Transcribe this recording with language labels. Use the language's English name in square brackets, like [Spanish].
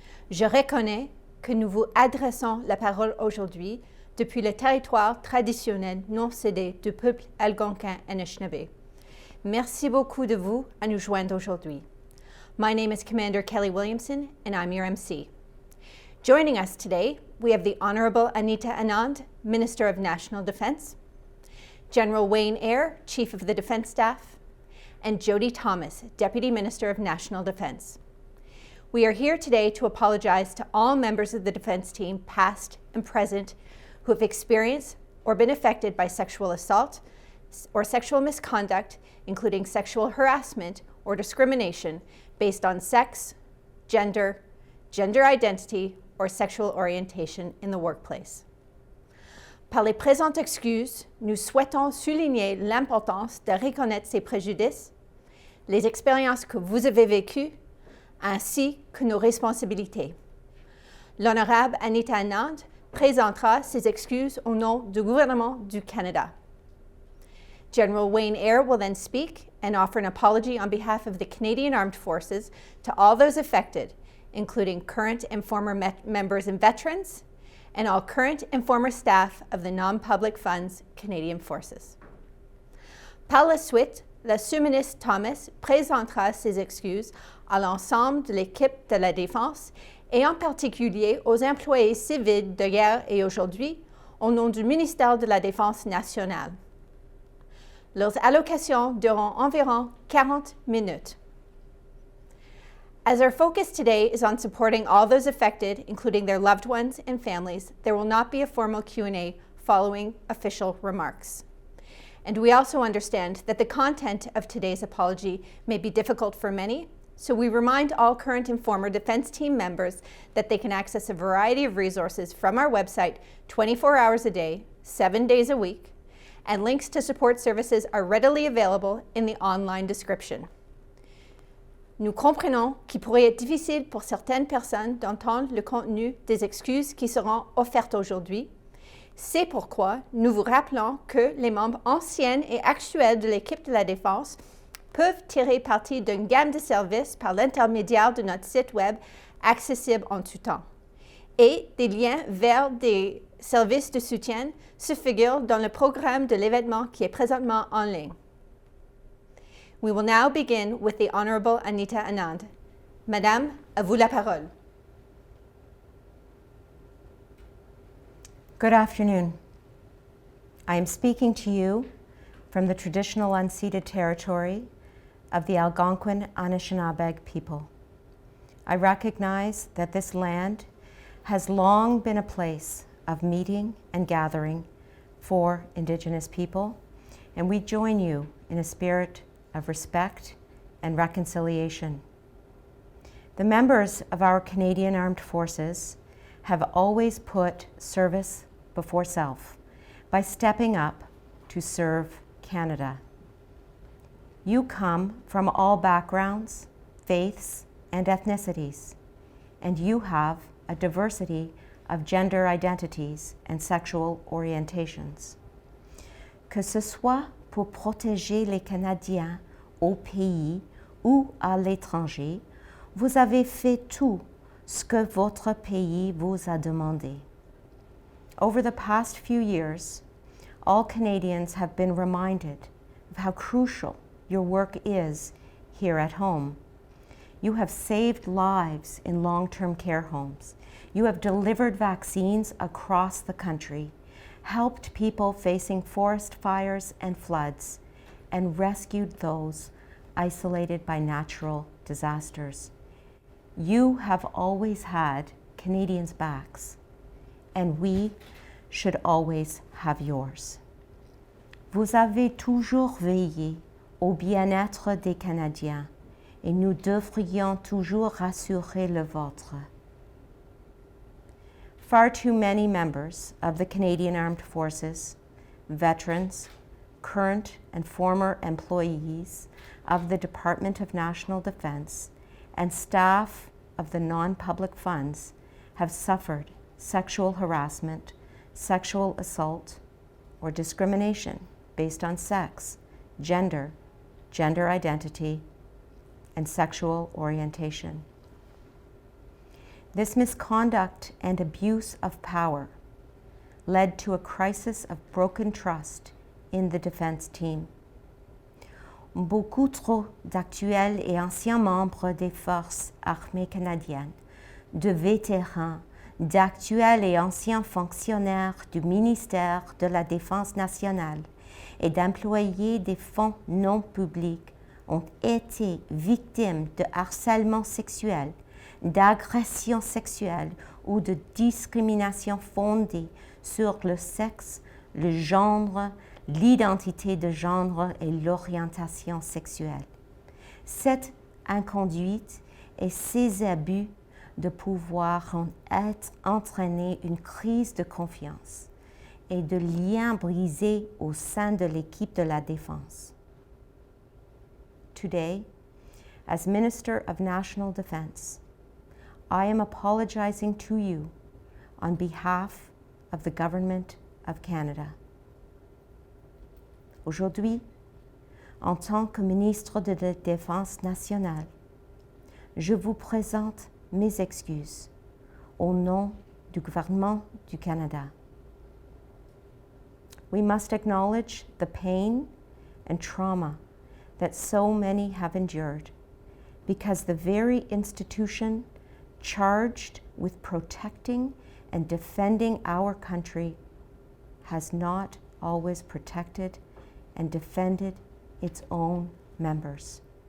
[French] Je reconnais que nous vous adressons la parole aujourd'hui depuis le territoire traditionnel non cédé du peuple algonquin Anishinaabe. Merci beaucoup de vous à nous joindre aujourd'hui. [English] My name is Commander Kelly Williamson, and I'm your MC. Joining us today, we have the Honorable Anita Anand, Minister of National Defense, General Wayne Eyre, Chief of the Defense Staff, and Jody Thomas, Deputy Minister of National Defense. We are here today to apologize to all members of the defense team, past and present, who have experienced or been affected by sexual assault or sexual misconduct, including sexual harassment or discrimination based on sex, gender, gender identity, or sexual orientation in the workplace. [French] Par les présentes excuses, nous souhaitons souligner l'importance de reconnaître ces préjudices, les expériences que vous avez vécues, ainsi que nos responsabilités. L'Honorable Anita Anand présentera ses excuses au nom du gouvernement du Canada. [English] General Wayne Eyre will then speak and offer an apology on behalf of the Canadian Armed Forces to all those affected, including current and former members and veterans, and all current and former staff of the non-public funds Canadian Forces. [French] Par la suite, la sous-ministre Thomas présentera ses excuses à l'ensemble de l'équipe de la Défense et en particulier aux employés civils d'hier et aujourd'hui au nom du ministère de la Défense nationale. Leurs allocations dureront environ 40 minutes. [English] As our focus today is on supporting all those affected, including their loved ones and families, there will not be a formal Q&A following official remarks. And we also understand that the content of today's apology may be difficult for many, so we remind all current and former defense team members that they can access a variety of resources from our website 24 hours a day, 7 days a week, and links to support services are readily available in the online description. [French] Nous comprenons qu'il pourrait être difficile pour certaines personnes d'entendre le contenu des excuses qui seront offertes aujourd'hui. C'est pourquoi nous vous rappelons que les membres anciens et actuels de l'équipe de la Défense peuvent tirer parti d'une gamme de services par l'intermédiaire de notre site web accessible en tout temps. Et des liens vers des services de soutien se figurent dans le programme de l'événement qui est présentement en ligne. [English] We will now begin with the Honorable Anita Anand. [French] Madame, à vous la parole. [English] Good afternoon. I am speaking to you from the traditional unceded territory of the Algonquin Anishinaabe people. I recognize that this land has long been a place of meeting and gathering for Indigenous people, and we join you in a spirit of respect and reconciliation. The members of our Canadian Armed Forces have always put service before self by stepping up to serve Canada. You come from all backgrounds, faiths, and ethnicities, and you have a diversity of gender identities and sexual orientations. [French] Que ce soit pour protéger les Canadiens au pays ou à l'étranger, vous avez fait tout ce que votre pays vous a demandé. [English] Over the past few years, all Canadians have been reminded of how crucial your work is here at home. You have saved lives in long-term care homes. You have delivered vaccines across the country, helped people facing forest fires and floods, and rescued those isolated by natural disasters. You have always had Canadians' backs, and we should always have yours. [French] Vous avez toujours veillé au bien-être des Canadiens, et nous devrions toujours rassurer le vôtre. [English] Far too many members of the Canadian Armed Forces, veterans, current and former employees of the Department of National Defense, and staff of the non-public funds have suffered sexual harassment, sexual assault, or discrimination based on sex, gender, gender identity, and sexual orientation. This misconduct and abuse of power led to a crisis of broken trust in the defense team. [French] Beaucoup trop d'actuels et anciens membres des forces armées canadiennes, de vétérans, d'actuels et anciens fonctionnaires du ministère de la Défense nationale et d'employés des fonds non publics ont été victimes de harcèlement sexuel, d'agression sexuelle ou de discrimination fondée sur le sexe, le genre, l'identité de genre et l'orientation sexuelle. Cette inconduite et ces abus de pouvoir ont entraîné une crise de confiance et de liens brisés au sein de l'équipe de la défense. [English] Today, as Minister of National Defense, I am apologizing to you on behalf of the Government of Canada. [French] Aujourd'hui, en tant que ministre de la Défense nationale, je vous présente mes excuses au nom du gouvernement du Canada. [English] We must acknowledge the pain and trauma that so many have endured because the very institution charged with protecting and defending our country has not always protected and defended its own members.